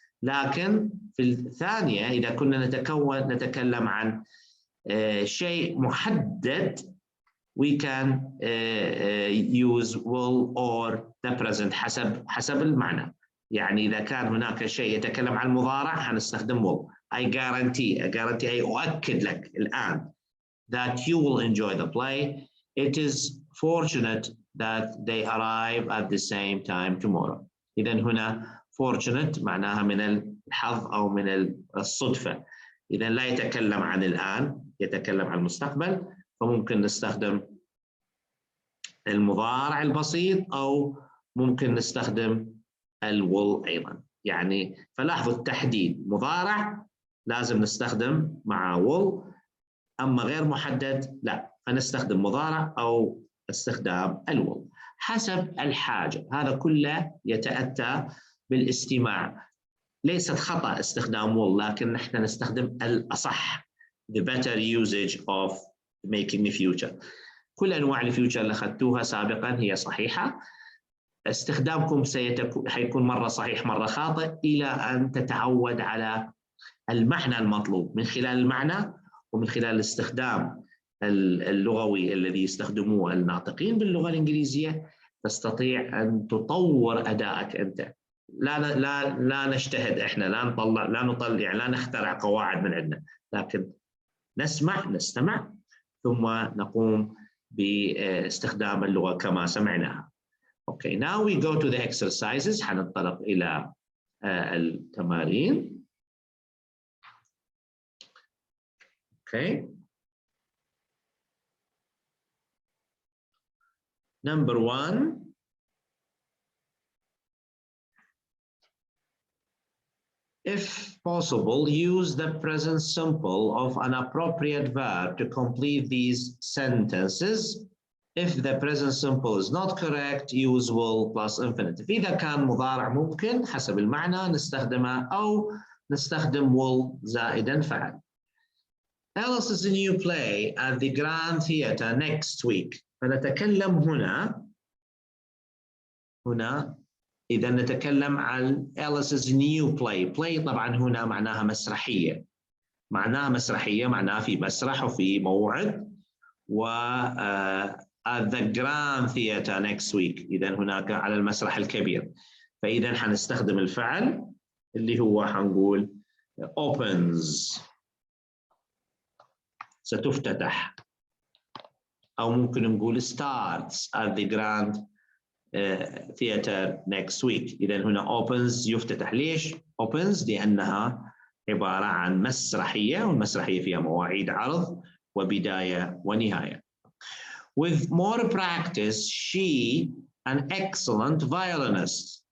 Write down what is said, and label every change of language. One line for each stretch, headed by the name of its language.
Arabic: لكن في الثانية إذا كنا نتكلم عن شيء محدد
English: we can use will or the present
Arabic: حسب المعنى. يعني إذا كان هناك شيء يتكلم عن المضارع هنستخدم will.
English: I guarantee
Arabic: أي أؤكد لك الآن
English: that you will enjoy the play. It is fortunate that they arrive at the same time tomorrow.
Arabic: إذا هنا fortunate معناها من الحظ أو من الصدفة. إذا لا يتكلم عن الآن، يتكلم عن المستقبل، فممكن نستخدم المضارع البسيط أو ممكن نستخدم will أيضا. يعني فلاحظوا التحديد، مضارع لازم نستخدم مع will، أما غير محدد لا، فنستخدم مضارع أو استخدام will حسب الحاجة. هذا كله يتأتى بالاستماع. ليست خطأ استخدام will، لكن نحن نستخدم الأصح.
English: The better usage of making the future.
Arabic: كل أنواع الفيوتشر اللي أخذتوها سابقا هي صحيحة. استخدامكم حيكون مرة صحيح مرة خاطئ إلى أن تتعود على المعنى المطلوب من خلال المعنى ومن خلال الاستخدام اللغوي الذي يستخدموه الناطقين باللغة الإنجليزية. تستطيع أن تطور أدائك أنت. لا نجتهد إحنا، لا نخترع قواعد من عندنا، لكن نستمع ثم نقوم باستخدام اللغة كما سمعناها.
English: Okay, now we go to the exercises.
Arabic: حننطلق إلى التمارين.
English: Okay. Number 1. If possible, use the present simple of an appropriate verb to complete these sentences. If the present simple is not correct, use will plus infinitive.
Arabic: إذا كان مضارع ممكن حسب المعنى نستخدمه أو نستخدم will زائدا فعل.
English: Alice is a new play at the Grand Theatre next week.
Arabic: فنتكلم هنا إذا نتكلم عن
English: Alice's new play.
Arabic: Play طبعا هنا معناها مسرحية. معناها في مسرح وفي موعد.
English: و at the Grand Theatre next week.
Arabic: إذا هناك على المسرح الكبير. فإذا حنستخدم الفعل اللي هو حنقول opens. ستفتتح. أو ممكن نقول
English: starts at the Grand Theatre next week.
Arabic: إذا هنا opens يفتتح. ليش opens؟ لأنها عبارة عن مسرحية، والمسرحية فيها مواعيد عرض وبداية ونهاية.
English: With more practice, she an excellent violinist.